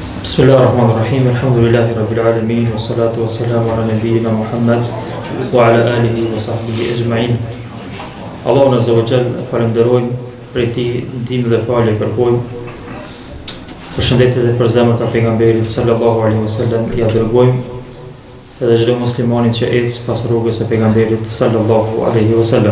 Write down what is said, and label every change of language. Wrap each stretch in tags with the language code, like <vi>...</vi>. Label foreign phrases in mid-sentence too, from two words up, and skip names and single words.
<ar>بسم الله الرحمن الرحيم، الحمد لله رب العالمين، والصلاة والسلام على نبينا محمد وعلى آله وصحبه أجمعين.</ar> <sq>Allahun</sq> <ar>عز وجل</ar> <sq>falenderojmë, prej tij ndihmë dhe falje kërkojmë. Përshëndetje dhe për zemrat e pejgamberit</sq> <ar>صلى الله عليه وسلم</ar> <sq>ja dërgojmë edhe çdo muslimanit që ecë pas rrugës së pejgamberit</sq> <ar>صلى الله عليه وسلم.</ar>